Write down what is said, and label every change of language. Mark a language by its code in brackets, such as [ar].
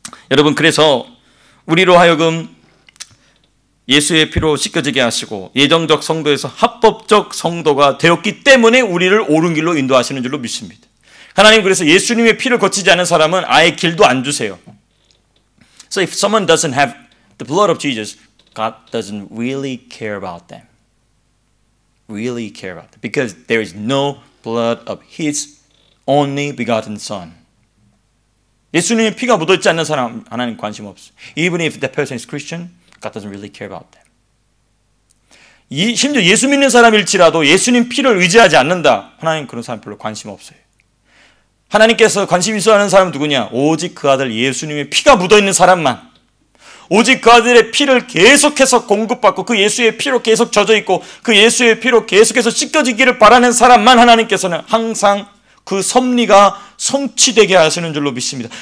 [ko] 여러분 그래서 우리로 하여금 예수의 피로 씻겨지게 하시고 예정적 성도에서 합법적 성도가 되었기 때문에 우리를 옳은 길로 인도하시는 줄로 믿습니다. 하나님 그래서 예수님의 피를 거치지 않은 사람은 아예 길도 안 주세요. [en] So if someone doesn't have the blood of Jesus, God doesn't really care about them. Really care about them. Because there is no blood of His only begotten Son. [ko] 예수님의 피가 묻어있지 않는 사람 하나님 관심 없어요. [en] Even if that person is Christian, God doesn't really care about them. [ko] 심지어 예수 믿는 사람일지라도 예수님 피를 의지하지 않는다. 하나님 그런 사람 별로 관심 없어요. 하나님께서 관심 있어 하는 사람은 누구냐? 오직 그 아들 예수님의 피가 묻어있는 사람만. 오직 그 아들의 피를 계속해서 공급받고 그 예수의 피로 계속 젖어있고 그 예수의 피로 계속해서 씻겨지기를 바라는 사람만 하나님께서는 항상 그 섭리가 성취되게 하시는 줄로 믿습니다.